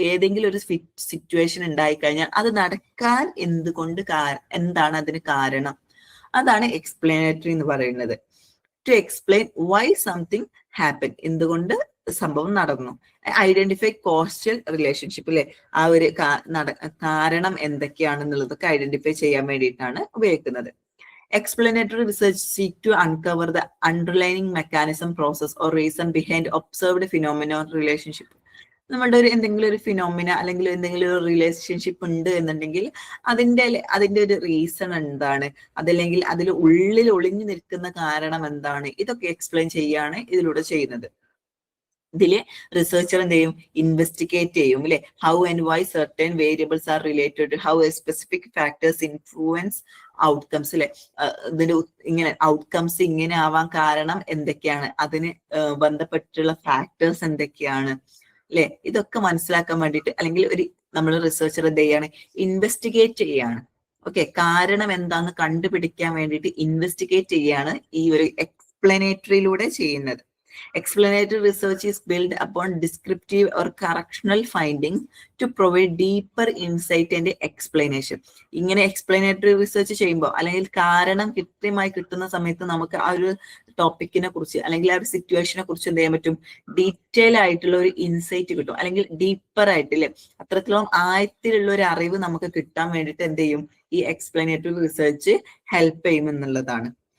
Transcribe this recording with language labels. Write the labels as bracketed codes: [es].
[ml] ഏതെങ്കിലും ഒരു സിറ്റുവേഷൻ ഉണ്ടായി കഴിഞ്ഞാൽ അത് നടക്കാൻ എന്തുകൊണ്ട്, എന്താണ് അതിന് കാരണം, അതാണ് എക്സ്പ്ലനേറ്ററി എന്ന് പറയുന്നത്. [en] to explain why something happen, [ml] എന്തുകൊണ്ട് സംഭവം നടന്നു. [en] identify causal relationship [ml] അല്ലെ, ആ ഒരു കാരണം എന്തൊക്കെയാണെന്നുള്ളതൊക്കെ ഐഡന്റിഫൈ ചെയ്യാൻ വേണ്ടിയിട്ടാണ് ഉപയോഗിക്കുന്നത്. [en] Explanatory research seek to uncover the underlying mechanism, process or reason behind observed phenomena or relationship. [ml] നമ്മളുടെ എന്തെങ്കിലും ഒരു ഫിനോമിന അല്ലെങ്കിൽ എന്തെങ്കിലും ഒരു റിലേഷൻഷിപ്പ് ഉണ്ട് എന്നുണ്ടെങ്കിൽ അതിന്റെ ഒരു റീസൺ എന്താണ്, അതല്ലെങ്കിൽ അതിൽ ഉള്ളിൽ ഒളിഞ്ഞു നിൽക്കുന്ന കാരണം എന്താണ്, ഇതൊക്കെ എക്സ്പ്ലെയിൻ ചെയ്യാണ് ഇതിലൂടെ ചെയ്യുന്നത്. ഇതില് റിസർച്ചർ എന്ത് ചെയ്യും, ഇൻവെസ്റ്റിഗേറ്റ് ചെയ്യും അല്ലെ, [en] how and why certain variables are related, how specific factors influence outcomes [ml] അല്ലെ, ഇതിന്റെ ഇങ്ങനെ ഔട്ട്കംസ് ഇങ്ങനെ ആവാൻ കാരണം എന്തൊക്കെയാണ്, അതിന് ബന്ധപ്പെട്ടിട്ടുള്ള ഫാക്ടേഴ്സ് എന്തൊക്കെയാണ് അല്ലെ, ഇതൊക്കെ മനസ്സിലാക്കാൻ വേണ്ടിയിട്ട് അല്ലെങ്കിൽ ഒരു നമ്മൾ റിസർച്ചർ എന്ത് ചെയ്യാണ്, ഇൻവെസ്റ്റിഗേറ്റ് ചെയ്യാണ്. ഓക്കെ, കാരണം എന്താന്ന് കണ്ടുപിടിക്കാൻ വേണ്ടിയിട്ട് ഇൻവെസ്റ്റിഗേറ്റ് ചെയ്യാണ് ഈ ഒരു എക്സ്പ്ലനേറ്ററിയിലൂടെ ചെയ്യുന്നത്. [en] Explanatory research is built upon descriptive or correctional findings to provide deeper insight and explanation. [ml] ഇങ്ങനെ എക്സ്പ്ലനേറ്ററി റിസർച്ച് ചെയ്യുമ്പോൾ അല്ലെങ്കിൽ കാരണം കൃത്യമായി കിട്ടുന്ന സമയത്ത് നമുക്ക് ആ ഒരു ടോപ്പിക്കിനെ കുറിച്ച് അല്ലെങ്കിൽ ആ ഒരു സിറ്റുവേഷനെ കുറിച്ച് എന്ത് ചെയ്യാൻ പറ്റും, ഡീറ്റെയിൽ ആയിട്ടുള്ള ഒരു ഇൻസൈറ്റ് കിട്ടും, അല്ലെങ്കിൽ ഡീപ്പർ ആയിട്ടില്ലേ അത്രത്തോളം ആഴത്തിലുള്ള ഒരു അറിവ് നമുക്ക് കിട്ടാൻ വേണ്ടിയിട്ട് എന്ത് ചെയ്യും, ഈ എക്സ്പ്ലനേറ്ററി റിസർച്ച് ഹെൽപ്പ് ചെയ്യും എന്നുള്ളതാണ്.